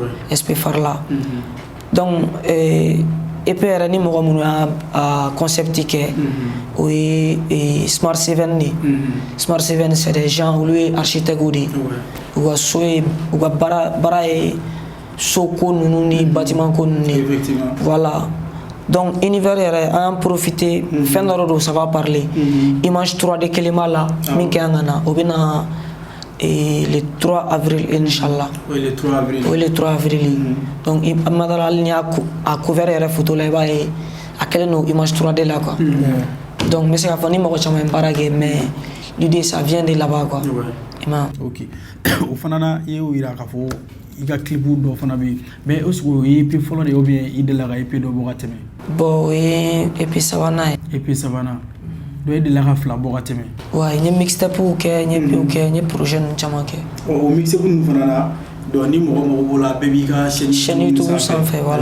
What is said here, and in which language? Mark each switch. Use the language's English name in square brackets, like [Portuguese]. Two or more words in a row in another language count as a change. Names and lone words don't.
[Bambara] Wɛnzɛn SP Farla donc EP yɛrɛ ni mɔgɔ minnu y'a concept kɛ o ye Smart 7 de Smart 7 [French] c'est des gens [Bambara] olu ye architecte de u ka so ye u ka baara ye so ko ninnu ni bâtiment ko ninnu de voilà donc univers yɛrɛ an y'an profiter fɛn dɔ don [French] ça va parler image [Bambara] 3D kelen b'a la min kɛ an ka na o bɛ na [French] le 3 avril [Bambara] Inch'Allah. [French] Oui, le 3 avril. Oui, le 3 avril. [Bambara] Donc madala ni a couvert yɛrɛ photo la i b'a ye a kɛlen don image 3D la quoi. [French] Donc mais c'est [Bambara] k'a fɔ ni mɔgɔ caman ye baara kɛ [French] mais l'idée ça vient de là-bas quoi. Ok. [Bambara] O fana na i y'o yira k'a fɔ i ka clip dɔ fana bɛ yen [French] mais est-ce que [Bambara] o ye EP fɔlɔ de ye [French] ou bien [Bambara] i delila ka EP dɔ bɔ ka tɛmɛ? Bon o ye EP sabanan ye. EP sabanan. Donc i delila ka fila bɔ ka tɛmɛ? Ouais, n ye mixtape kɛ, n ye EP kɛ, n ye projet ninnu caman kɛ. O mixtape ninnu fana na donc ni mɔgɔ mago b'o la bɛɛ b'i ka chaîne YouTube sanfɛ voilà.